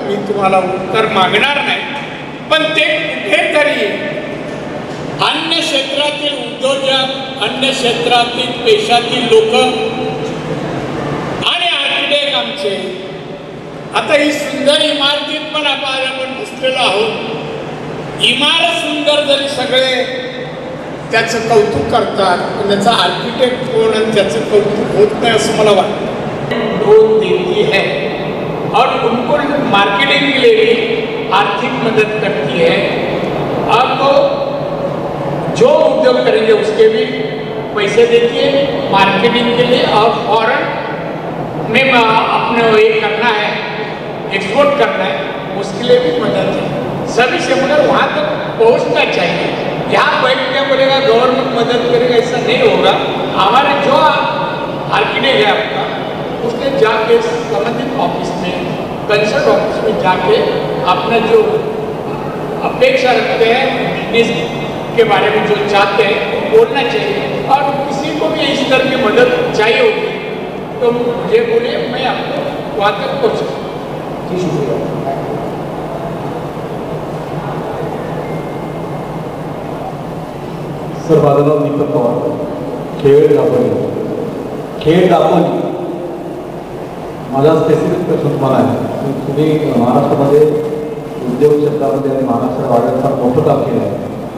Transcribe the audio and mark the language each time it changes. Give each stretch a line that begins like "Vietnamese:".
Marathi: मी तुम्हाला उत्तर मागणार नाही, पण ते कुठेतरी अन्य क्षेत्रातील उद्योजक, अन्य क्षेत्रातील पेशातील लोक आणि आर्किटेक्ट आमचे, आता ही सुंदर इमारतीत पण आपण बसलेलो आहोत. इमारत सुंदर जरी सगळे त्याचं कौतुक करतात, पण त्याचा आर्किटेक्ट कोण आणि त्याचं कौतुक होत नाही असं मला वाटतं.
Hindi: लोन देती है और उनको मार्केटिंग के लिए भी आर्थिक मदद करती है. अब जो उद्योग करेंगे उसके भी पैसे देती है मार्केटिंग के लिए, और फॉरेन में अपने ये करना है, एक्सपोर्ट करना है, उसके लिए भी मदद है. सभी से मगर वहाँ तक पहुँचना चाहिए. यहाँ बैठ के बोलेगा गवर्नमेंट मदद करेगा, ऐसा नहीं होगा. हमारे जो आर्किटेक्ट है आपका, उसने जाके संबंधित ऑफिस में, कंसल्ट ऑफिस में जाके अपना जो अपेक्षा रखते हैं, बिजनेस के बारे में जो चाहते हैं वो बोलना चाहिए. और किसी को भी इस तरह की मदद चाहिए होगी तो मुझे बोलिए, मैं आपको वहाँ तक पहुँचा.
Marathi: सर, माझं नाव दीपक पवार, खेड दापोली. माझा स्पेसिफिक प्रश्न तुम्हाला आहे. तुम्ही महाराष्ट्रामध्ये उद्योग क्षेत्रामध्ये आणि महाराष्ट्र वाढत फार मोठं काम केलं आहे.